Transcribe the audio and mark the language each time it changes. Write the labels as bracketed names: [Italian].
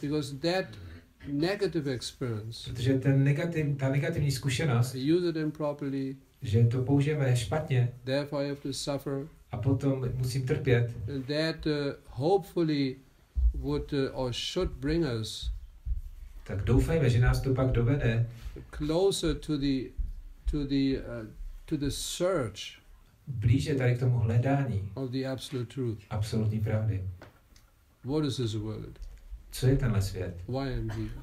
[English] Because that negative experience, [Czech] protože ta negativní zkušenost, [English] we use it improperly, [Czech] že to použijeme špatně [English] therefore I have to suffer, [Czech] a potom musím trpět, [English] and that hopefully would or should bring us [Czech] tak doufejme, že nás to pak dovede [English] closer to the search [Czech] blíže tady k tomu hledání [English] of the absolute truth. [Czech] absolutní pravdy. [English] What is this world? [Czech] Co je tenhle svět? [English] Why am I here?